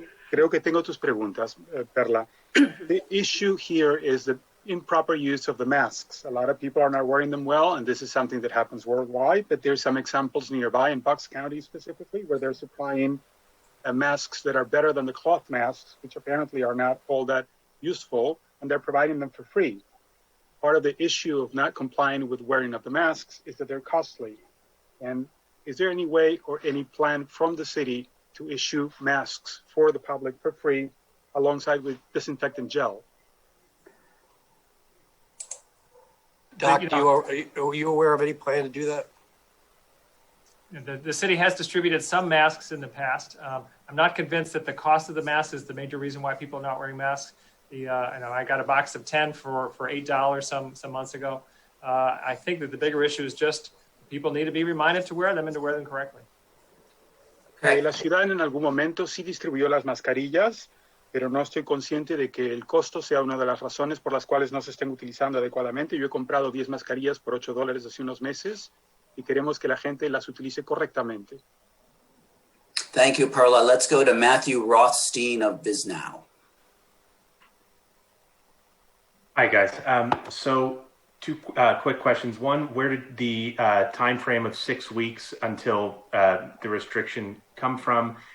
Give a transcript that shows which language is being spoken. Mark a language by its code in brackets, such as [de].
[es] Creo que tengo tus preguntas, Perla. [en] The issue here is the improper use of the masks. A lot of people are not wearing them well, and this is something that happens worldwide, but there's some examples nearby in Bucks County specifically where they're supplying masks that are better than the cloth masks, which apparently are not all that useful, and they're providing them for free. Part of the issue of not complying with wearing of the masks is that they're costly. And is there any way or any plan from the city to issue masks for the public for free alongside with disinfectant gel? Doc, are you aware of any plan to do that? The city has distributed some masks in the past. I'm not convinced that the cost of the mask is the major reason why people are not wearing masks. I got a box of 10 for $8 some months ago. I think that the bigger issue is just people need to be reminded to wear them and to wear them correctly. [es] La ciudad en algún momento sí distribuyó las mascarillas, pero no estoy consciente de que el costo sea una de las razones por las cuales no se estén utilizando adecuadamente. Yo he comprado 10 mascarillas por $8 hace unos meses y queremos que la gente las utilice correctamente. [en] Thank you, Perla. Let's go to Matthew Rothstein of BizNow. Hi, guys. So two quick questions. One, where did the time frame of 6 weeks until the restriction come from?